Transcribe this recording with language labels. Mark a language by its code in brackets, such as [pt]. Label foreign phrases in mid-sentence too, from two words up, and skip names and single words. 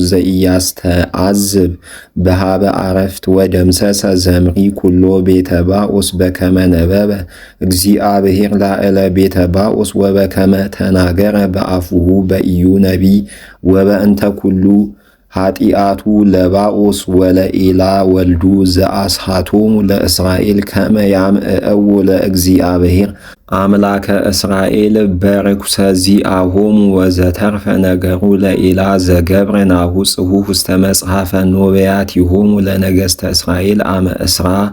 [gez] ዘኢያስተዓዝብ በሃበ አረፍት ወደምሰሰ ዘምሪ ኩሎ ቤተ ባኦስ በከመ ነበበ እግዚአብሔር ላዕለ ቤተ ባኦስ ወበከመ ተናገረ በአፉሁ በኢዩ ነቢይ ወበእንተ ኩሉ ኃጢአቱ ለባኦስ ወለኤላ ወልዱ ዘአስሐቶሙ ለእስራኤል ከመ ያምዕእዎ ለእግዚአብሔር አምላከ እስራኤል በርኩሰ ዚአሆሙ ወዘተርፈ ነገሩ ለኤላ ዘገብረ ናሁ ጽሑፍ ውስተ መጽሐፈ ኖብያቲሆሙ ለነገሥተ እስራኤል አመ እስራ